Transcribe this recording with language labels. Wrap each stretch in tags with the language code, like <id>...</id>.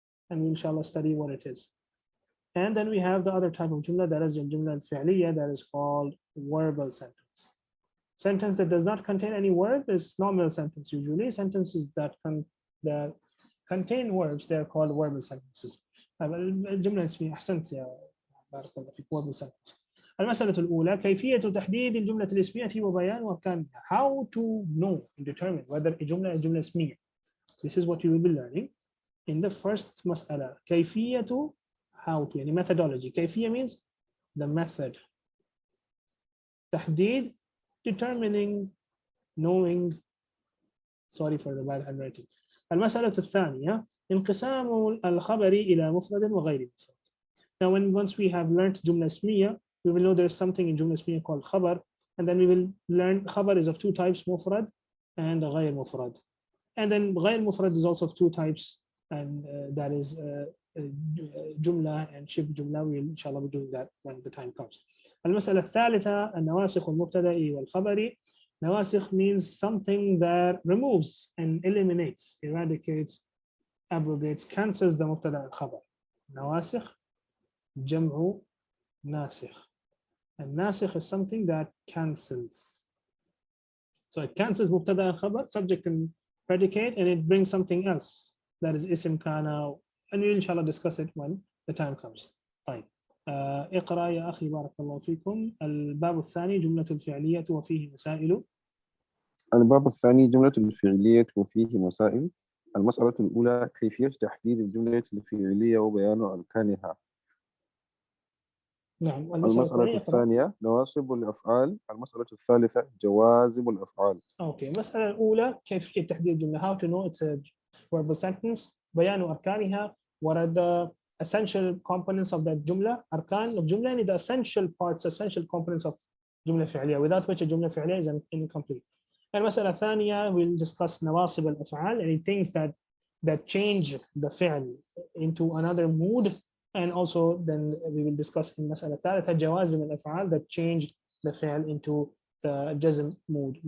<en>And we inshallah study what it is. And then we have the other type of jumla, that is the jumla al-fi'liya, that is called verbal sentence. Sentence that does not contain any word is nominal sentence. Usually sentences that contain verbs, they're called verbal sentences.</en> <ar>الجملة الاسمية أحسنت يا بارك الله فيك.</ar> <en>verbal sentence.</en> <ar>المسألة الأولى كيفية تحديد الجملة الاسمية وبيان أركانها.</ar> <en>How to know and determine whether a jumla is jumla ismiya. This is what you will be learning in the first مسألة. كيفية, how to, يعني methodology. كيفية means the method. تحديد, determining, knowing. Sorry for the bad handwriting.</en> <ar>المسألة الثانية انقسام الخبر إلى مفرد وغير مفرد.</ar> <en>Now once we have learned جملة اسمية, we will know there's something in جملة اسمية called خبر, and then we will learn خبر is of two types, مفرد and غير مفرد. And then غير مفرد is also of two types, and that is جملة and شبه جملة. We'll inshallah be doing that when the time comes.</en> <ar>المسألة الثالثة النواسخ المبتدأ والخبري.</ar> <en>Nawasikh means something that removes and eliminates, eradicates, abrogates, cancels the mubtada and khabar. Nawasikh, jam'u nasikh. And nasikh is something that cancels. So it cancels mubtada and khabar, subject and predicate, and it brings something else. That is ism kana, and we'll inshallah discuss it when the time comes.</en> <ar>طيب. اقرأ يا أخي بارك الله فيكم. الباب الثاني جملة الفعلية وفيه مسائل. الباب الثاني جملة الفعلية وفيه مسائل. المسألة الأولى كيفية تحديد الجملة الفعلية وبيان أركانها. نعم. المسألة الثانية نواصب الأفعال. المسألة الثالثة جوازم الأفعال. أوكي. المسألة الأولى كيفية تحديد الجملة.</ar> <en>How to know it's a verbal sentence.</en> <ar>بيان أركانها.</ar> <en>What are the essential components of that جملة.</en> <ar>أركان الجملة</ar> <en>يعني the essential parts, essential components of جملة فعلية, without which a جملة فعلية is incomplete.</en> <ar>المسألة الثانية</ar> <en>we'll discuss</en> <ar>نواصب الأفعال,</ar> <en>any things that change the فعل into another mood, and also then we will discuss in</en> <ar>المسألة الثالثة جوازم الأفعال</ar> <en>that change the فعل into the جزم mood.</en>